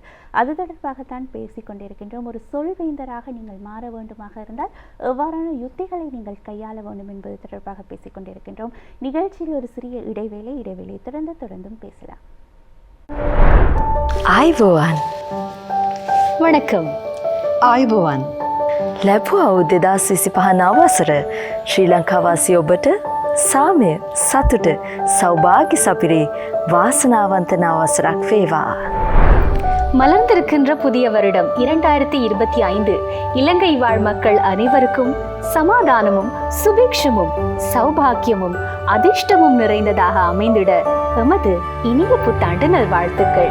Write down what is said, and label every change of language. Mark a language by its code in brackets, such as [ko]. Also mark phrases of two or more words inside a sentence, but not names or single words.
[ta] அது தொடர்பாகத்தான் பேசிக்கொண்டிருக்கின்றோம். ஒரு சொல்வேந்தராக நீங்கள் மாற வேண்டுமாக இருந்தால் எவ்வாறான யுத்திகளை நீங்கள் கையாள வேண்டும் என்பது தொடர்பாக பேசிக்கொண்டிருக்கின்றோம். நிகழ்ச்சியில் ஒரு சிறிய இடைவேளை தொடர்ந்தும் பேசலாம். [si] ආයුබෝවන්. [ta] வணக்கம். [si] ආයුබෝවන්. ලැබුවා 2025 අවසර ශ්‍රී ලංකාවාසී ඔබට සාමය, සතුට, සෞභාග්‍ය සපිරි වාසනාවන්ත අවසරක් වේවා. [ta] மலர்ந்திருக்கின்ற புதிய வருடம் 2025 இலங்கை வாழ் மக்கள் அனைவருக்கும் சமாதானமும் சுபிக்ஷமும் சௌபாக்கியமும் அதிர்ஷ்டமும் நிறைந்ததாக அமைந்திட எமது இனிய புத்தாண்டு நல்வாழ்த்துக்கள்.